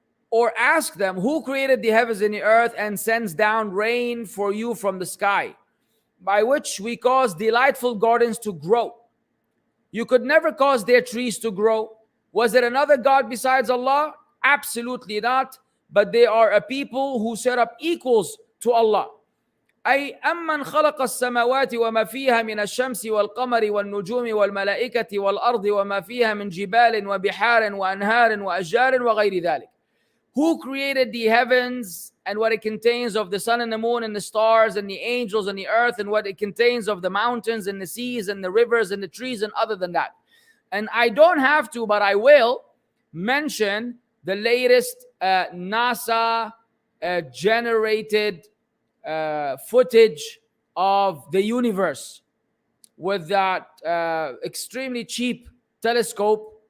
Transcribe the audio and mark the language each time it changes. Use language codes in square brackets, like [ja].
[en] Or ask them, who created the heavens and the earth and sends down rain for you from the sky, by which we cause delightful gardens to grow. You could never cause their trees to grow. Was there another God besides Allah? Absolutely not. But they are a people who set up equals to Allah. [ar] أي أمن خلق السماوات وما فيها من الشمس والقمر والنجوم والملائكة والأرض وما فيها من جبال وبحار وأنهار وأشجار وغير ذلك. [en] Who created the heavens and what it contains of the sun and the moon and the stars and the angels and the earth and what it contains of the mountains and the seas and the rivers and the trees and other than that. And I don't have to, but I will mention the latest NASA generated footage of the universe with that extremely cheap telescope.